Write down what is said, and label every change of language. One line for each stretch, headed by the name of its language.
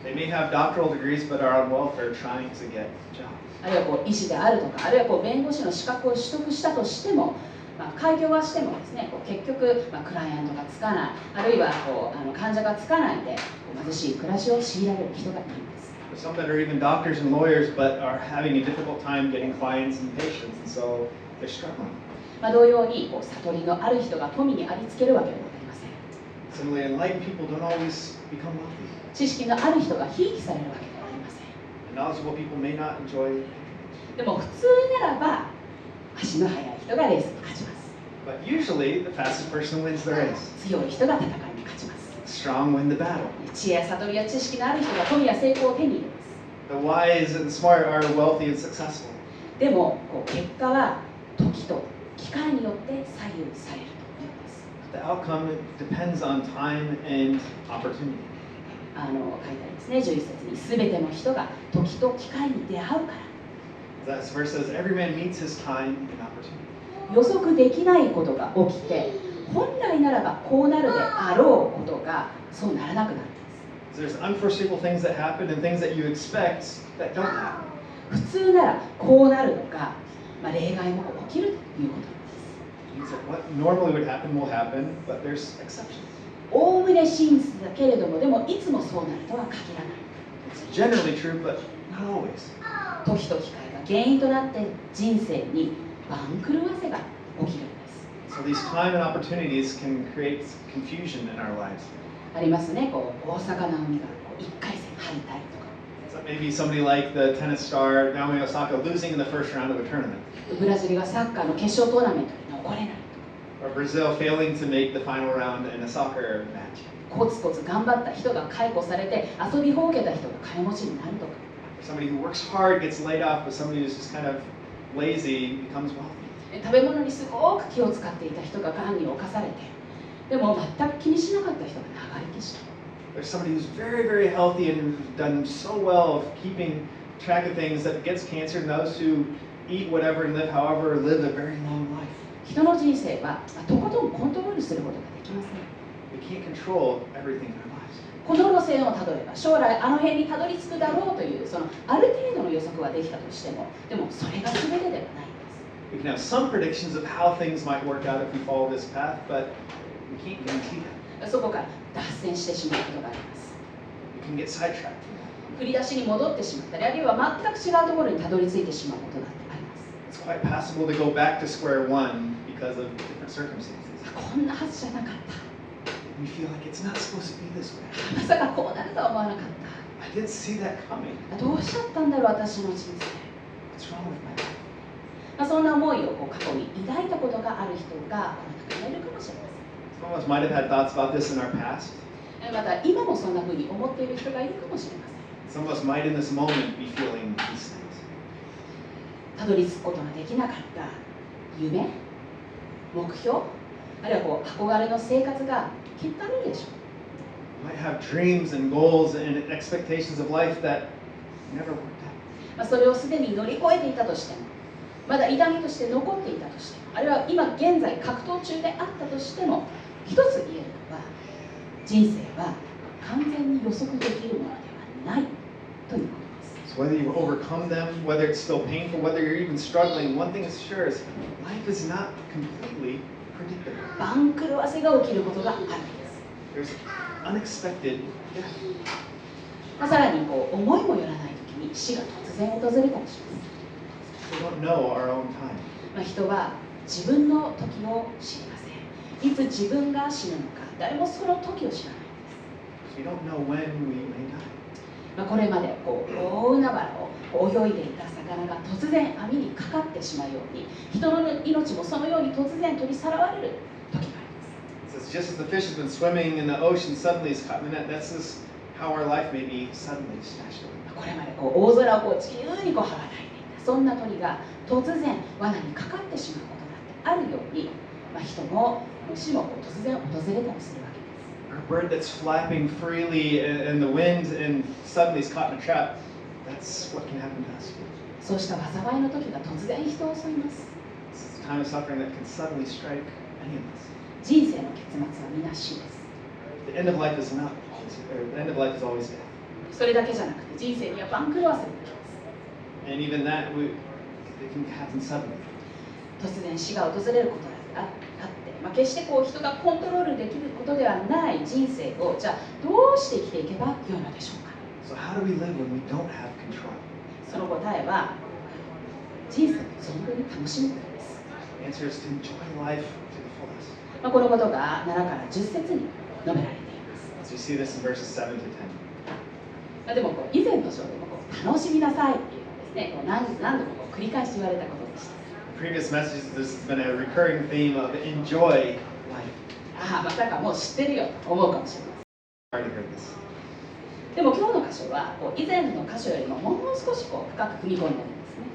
English: They may have doctoral degrees but are on welfare trying to get jobs.
Japanese: あるいは医師であるとか、あるいは弁護士の資格を取得したとしても、開業はしてもですね、結局、クライアントがつかない、あるいは患者がつかないで貧しい暮らしを強いられる人がいるんです。
English: Some that are even doctors and lawyers but are having a difficult time getting clients and patients, and so they're struggling.
Japanese: 同様に悟りのある人が富にありつけるわけではありません。
English: Similarly, enlightened people don't always become wealthy.
Japanese: 知識のある人がひいきされるわけではありません。
English: And knowledgeable people may not enjoy.
Japanese: でも普通ならば足の速い人がレースに勝ちます。
English: But usually, the fastest person wins the race.
Japanese: 強い人が戦いに勝ちます。
English: The strong win the battle.
Japanese: 知恵や悟りや知識のある人が富や成功を手に入れます。
English: The wise and the smart are wealthy and successful.
Japanese: でも結果は時と機会によって左右されるというんです。
English: The outcome depends on time and opportunity.
Japanese: 書いてありますね、11節に全ての人が時と機会に出会うから。
English: That verse says, every man meets his time and opportunity.
Japanese: 予測できないことが起きて、本来ならばこうなるであろうことがそうならなくなるんです。
English: There's unforeseeable things that happen and things that you expect that don't happen.
Japanese: 普通ならこうなるのか、例外も起きるということなんです。
English: Means that what normally would happen will happen, but there's exceptions.
Japanese: おおむね真実だけれども、でもいつもそうなるとは限らない。
English: It's generally true, but not always.
Japanese: 時と機会が原因となって人生に番狂わせが起きるんです。
English: So these time and opportunities can create confusion in our lives.
Japanese: ありますね、大坂なおみが1回戦敗退とか。
English: So maybe somebody like the tennis star Naomi Osaka losing in the first round of a tournament.
Japanese: ブラジルがサッカーの決勝トーナメントに残れない。
English: Or Brazil failing to make the final round in a soccer match.
Japanese: コツコツ頑張った人が解雇されて遊びほうけた人が金持ちになるとか。
English: Or somebody who works hard gets laid off, but somebody who's just kind of lazy becomes wealthy.
Japanese: 食べ物にすごく気を使っていた人が癌に侵されて、でも全く気にしなかった人が長生きした。
English: There's somebody who's very, very healthy and done so well of keeping track of things that gets cancer, and those who eat whatever and live however live a very long life.
Japanese: 人の人生はとことんコントロールすることができません。
English: We can't control everything in our lives.
Japanese: この路線をたどれば将来あの辺にたどり着くだろうというそのある程度の予測はできたとしても、でもそれが全てではないんです。
English: We can have some predictions of how things might work out if we follow this path, but we can't guarantee that.
Japanese: そこから脱線してしまうことがあります。
English: We can get sidetracked.
Japanese: 振り出しに戻ってしまったり、あるいは全く違うところにたどり着いてしまうことだってあります。
English: It's quite possible to go back to square one because of different circumstances.
Japanese: こんなはずじゃなかった。
English: We feel like it's not supposed to be this way.
Japanese: まさかこうなるとは思わなかっ
English: I didn't see that coming.
Japanese: た。どうしちゃったんだろう、私の人生。
English: What's wrong with my life?
Japanese: そんな思いを過去に抱いたことがある人がこの中にいるかもしれません。
English: Some of us might have had thoughts about this in our past.
Japanese: また今もそんな風に思っている人がいるかもしれません。
English: Some of us might in this moment be feeling these things.
Japanese: たどり着くことができなかった夢、目標、あるいは憧れの生活がきっとあるでしょう。
English: You might have dreams and goals and expectations of life that never worked out.
Japanese: それをすでに乗り越えていたとしても、まだ痛みとして残っていたとしても、あるいは今現在格闘中であったとしても、一つ言えるのは、人生は完全に予測できるものではないということです。
English: So whether you overcome them, whether it's still painful, whether you're even struggling, one thing is sure is life is not completely predictable.
Japanese: 番狂わせが起きることがあるんです。
English: There's unexpected death.
Japanese: さらに思いもよらない時に死が突然訪れたりします。
English: We don't know our own time.
Japanese: 人は自分の時を知りません。いつ自分が死ぬのか、誰もその時を知らないんです。
English: We don't know when we may die.
Japanese: これまで大海原を泳いでいた魚が突然網にかかってしまうように、人の命もそのように突然取りさらわれる時があります。
English: It says, just as the fish has been swimming in the ocean suddenly is caught in the net, that's just how our life may be suddenly snatched away.
Japanese: これまで大空を自由に羽ばたいていたそんな鳥が突然罠にかかってしまうことだってあるように、人も虫も突然訪れたりするわけです。
English: Or a bird that's flapping freely in the wind and suddenly is caught in a trap, that's what can happen to us.
Japanese: そうした災いの時が突然人を襲います。
English: It's a time of suffering that can suddenly strike any of us.
Japanese: 人生の結末は皆死です。
English: The end of life is not always, or the end of life is always death.
Japanese: それだけじゃなくて人生には番狂わせも起きます。
English: And even that, it can happen suddenly.
Japanese: 突然死が訪れることがあって、決して人がコントロールできることではない人生をじゃあどうして生きていけばよいのでしょうか。
English: So how do we live when we don't have control?
Japanese: その答えは人生を存分に楽しむことです。
English: The answer is to enjoy life to the fullest.
Japanese: このことが7から10節に述べられています。
English: So you see this in verses 7 to 10.
Japanese: でも以前の章でも楽しみなさいっていうのはですね、何度も繰り返し言われたことでした。
English: Previous messages, this has been a recurring theme of enjoy life.
Japanese: まさかもう知ってるよと思うかもしれません。
English: Already heard this.
Japanese: でも今日の箇所は以前の箇所よりももう少し深く踏み込んでるんですね。